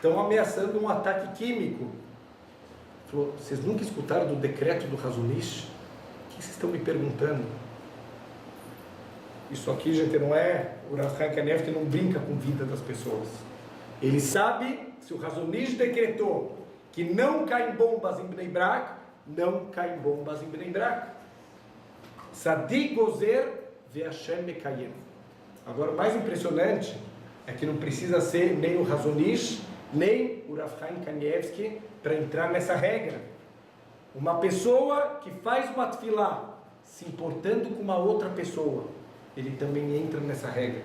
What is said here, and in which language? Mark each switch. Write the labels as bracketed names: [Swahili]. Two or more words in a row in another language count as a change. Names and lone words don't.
[Portuguese] estão ameaçando um ataque químico. Falou, vocês nunca escutaram do decreto do Hazonish? O que vocês estão me perguntando? Isso aqui, gente, não é o Rav Chaim Kanievsky, que não brinca com a vida das pessoas. Ele sabe, se o Hazonish decretou que não caem bombas em Bnei Brak, não caem bombas em Bnei Brak. [Hebrew] צדיק גוזר והשם מקיים. [Portuguese] Agora, o mais impressionante é que não precisa ser nem o Hazonish, nem o Rav Chaim Kanievsky para entrar nessa regra. Uma pessoa que faz uma tefilá se importando com uma outra pessoa, ele também entra nessa regra.